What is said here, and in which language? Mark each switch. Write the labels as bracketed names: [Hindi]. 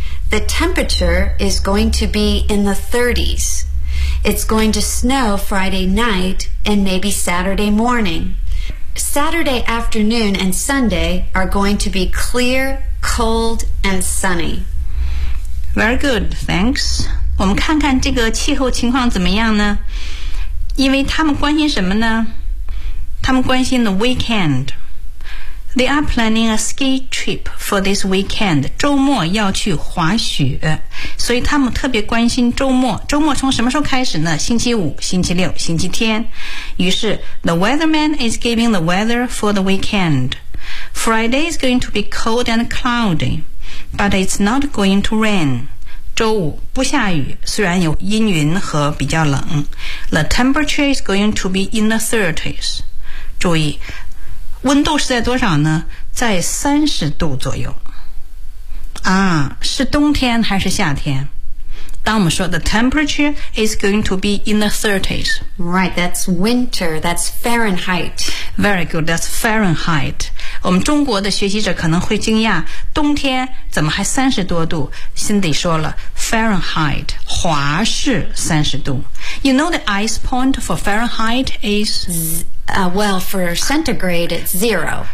[English] The temperature is going to be in the 30s. It's going to snow Friday night and maybe Saturday morning. Saturday afternoon and Sunday are going to be clear, cold, and sunny. Very good, thanks. [Chinese] 我们看看这个气候情况怎么样呢？因为他们关心什么呢？他们关心 [English] the weekend. They are planning a ski trip for this weekend. [Chinese] 周末要去滑雪，所以他们特别关心周末。周末从什么时候开始呢？星期五、星期六、星期天。于是 [English] the weatherman is giving the weather for the weekend. Friday is going to be cold and cloudy, but it's not going to rain. [Chinese] 周五不下雨，虽然有阴云和比较冷。 [English] The temperature is going to be in the 30s. [Chinese] 注意，温度是在多少呢？在30度左右。啊，是冬天还是夏天？当我们说 [English] the temperature is going to be in the 30s. Right, that's winter, that's Fahrenheit. Very good, that's Fahrenheit. [Chinese] 我们中国的学习者可能会惊讶，冬天怎么还30多度？ Cindy 说了 Fahrenheit 华氏30度。 [English] You know the ice point for Fahrenheit is well, for centigrade it's zero.